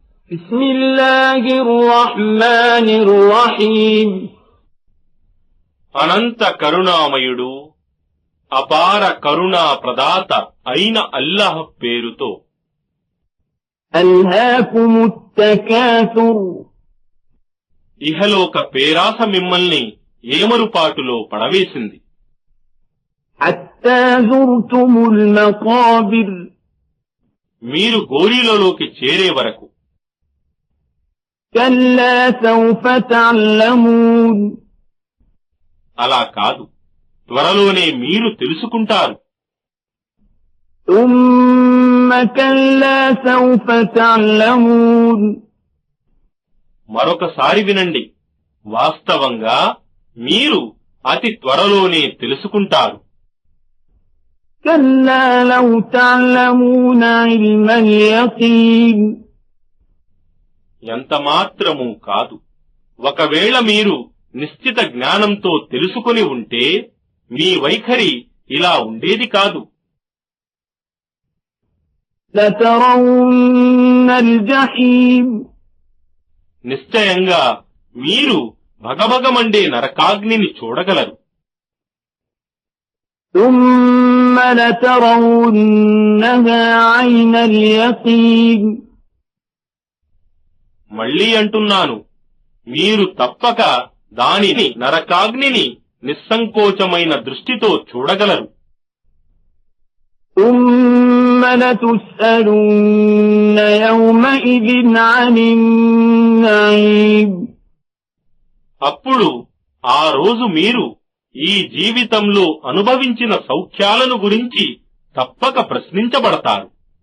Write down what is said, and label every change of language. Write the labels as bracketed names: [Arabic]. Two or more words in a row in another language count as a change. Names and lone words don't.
[Arabic] بسم الله الرحمن الرحيم [Telugu] అనంత కరుణామయుడు అపార కరుణా ప్రదాత అయిన అల్లాహ్ పేరుతో. [Arabic] ألهاكم التكاثر [Telugu] ఇహలోక పేరాస మిమ్మల్ని ఏమరుపాటులో పడవేసింది. [Arabic] حتى زرتم المقابر [Telugu] మీరు గోరీలలోకి చేరే వరకు. [Arabic] كلا سوف تعلمون [Telugu] అలా కాదు, త్వరలోనే మీరు తెలుసుకుంటారు. [Arabic] ثم كلا سوف تعلمون [Telugu] మరొకసారి వినండి, వాస్తవంగా మీరు అతి త్వరలోనే తెలుసుకుంటారు. [Arabic] كلا لو تعلمون علم اليقين [Telugu] ఎంత మాత్రమూ కాదు, ఒకవేళ మీరు నిశ్చిత జ్ఞానంతో తెలుసుకుని ఉంటే మీ వైఖరి ఇలా ఉండేది కాదు. [Arabic] لترون الجحيم [Telugu] నిశ్చయంగా మీరు భగభగమండే నరకాగ్నిని చూడగలరు. [Arabic] ثم لترونها عين اليقين [Telugu] మళ్లీ అంటున్నాను, మీరు తప్పక దానిని నరకాగ్నిని నిస్సంకోచమైన దృష్టితో చూడగలరు. [Arabic] ثم لتسألن يومئذ عن النعيم [Telugu] అప్పుడు ఆ రోజు మీరు ఈ జీవితంలో అనుభవించిన సౌఖ్యాలను గురించి తప్పక ప్రశ్నించబడతారు.